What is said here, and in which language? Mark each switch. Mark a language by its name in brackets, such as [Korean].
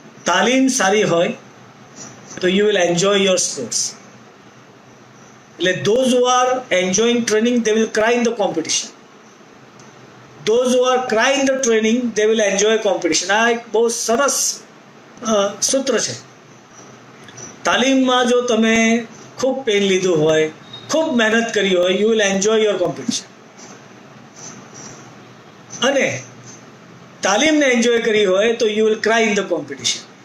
[Gujarati] તાલીમ સારી હોય તો [English] You will enjoy your sports. એટલે those who are enjoying training, they will cry in the competition. Those who are cry in the training, they will enjoy competition. [Gujarati] આ એક બહુ સરસ સૂત્ર છે. તાલીમમાં જો તમે ખૂબ પેન લીધું હોય, ખૂબ મહેનત કરી હોય, [English] You will enjoy your competition. [Gujarati] અને તાલીમને એન્જોય કરી હોય તો [English] You will cry in the competition.